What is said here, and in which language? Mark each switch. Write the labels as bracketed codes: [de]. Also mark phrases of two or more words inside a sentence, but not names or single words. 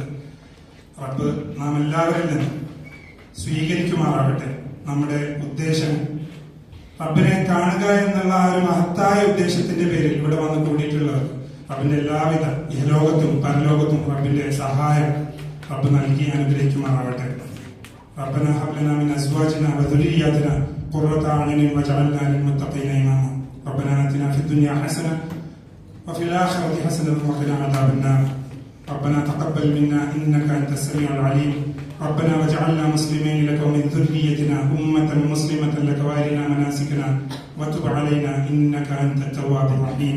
[ml] റബ്ബ് നാം എല്ലാവരിൽ നിന്നും സ്വീകരിക്കുമാറാവട്ടെ നമ്മുടെ ഉദ്ദേശം. റബ്ബിനെ കാണുക എന്നുള്ള ആ ഒരു മഹത്തായ ഉദ്ദേശത്തിന്റെ പേരിൽ ഇവിടെ വന്ന് കൂടിയിട്ടുള്ളവർ റബ്ബിന്റെ എല്ലാവിധ ഇഹലോകത്തും പരലോകത്തും റബ്ബിന്റെ സഹായം റബ്ബ് നൽകി അനുഗ്രഹിക്കുമാറാവട്ടെ. [ar] ربنا هب لنا من ازواجنا وذرياتنا قرة اعين واجعلنا للمتقين اماما. ربنا آتنا في الدنيا حسنة وفي الآخرة حسنة وقنا عذاب النار. ربنا تقبل منا إنك أنت السميع العليم. ربنا واجعلنا مسلمين لك ومن ذريتنا أمة مسلمة لك وارنا مناسكنا وتب علينا إنك أنت التواب الرحيم.